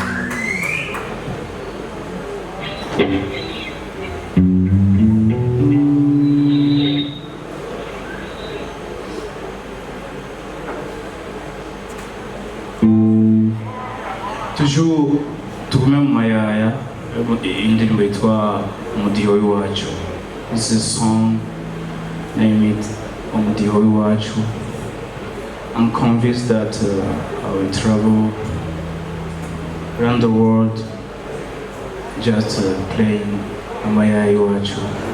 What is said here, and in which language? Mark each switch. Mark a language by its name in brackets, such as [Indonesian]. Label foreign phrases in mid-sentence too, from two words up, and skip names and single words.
[Rundi] Toujours tugume mu mayaya indirimbo yitwa Umudiho w'iwacu. [English] This is a song named Umudiho w'iwacu. I'm convinced that I will travel around the world just playing Amaya Iwachu.